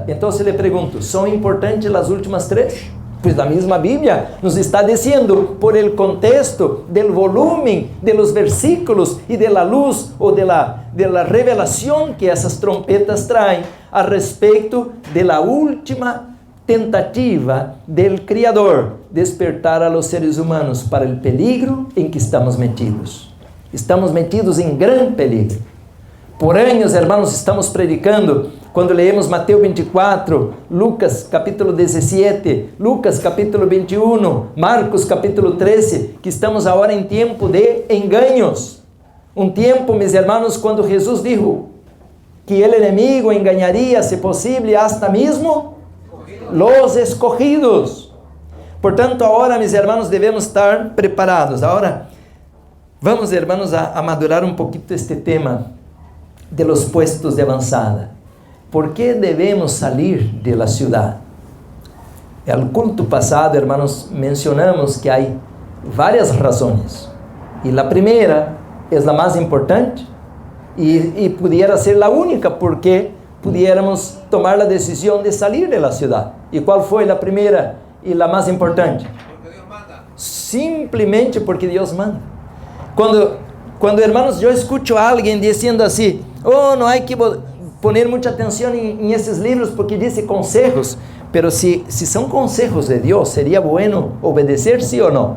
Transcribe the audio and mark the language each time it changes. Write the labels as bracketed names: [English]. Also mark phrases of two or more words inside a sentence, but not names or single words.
[Spanish] Entonces le pregunto, ¿son importantes las últimas 3? Pues la misma Biblia nos está diciendo por el contexto del volumen de los versículos y de la luz o de la revelación que esas trompetas traen a respecto de la última tentativa del Criador despertar a los seres humanos para el peligro en que estamos metidos. Estamos metidos en gran peligro. Por años, hermanos, estamos predicando. [Portuguese] Quando leemos Mateus 24, Lucas capítulo 17, Lucas capítulo 21, Marcos capítulo 13, que estamos agora em tempo de engaños. Um tempo, meus irmãos, quando Jesus dijo que o inimigo engañaria, se possível, hasta mesmo [Spanish] los escogidos. [Portuguese] Portanto, agora, meus irmãos, devemos estar preparados. Agora, vamos, irmãos, a madurar um pouquinho este tema de [Spanish] los puestos [Portuguese] de avançada. [Spanish] ¿Por qué debemos salir de la ciudad? El culto pasado, hermanos, mencionamos que hay varias razones. Y la primera es la más importante y pudiera ser la única porque pudiéramos tomar la decisión de salir de la ciudad. ¿Y cuál fue la primera y la más importante? Porque Dios manda. [Portuguese] Simplesmente porque [Spanish] Dios manda. [Portuguese] Quando, hermanos, eu escucho a alguém dizendo assim, oh, não há que poner muita atenção em esses livros porque diz conselhos, pero se são conselhos de Deus, seria bueno obedecer, sim ou não?